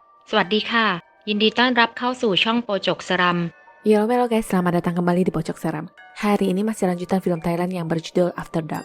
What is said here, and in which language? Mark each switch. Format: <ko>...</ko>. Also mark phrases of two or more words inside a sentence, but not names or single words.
<th>สวัสดีค่ะยินดีต้อนรับเข้าสู่ช่องโปจกสรัม</th> <id>Yo, halo guys, selamat datang kembali di Pojok Seram. Hari ini masih lanjutan film Thailand yang berjudul After Dark.</id>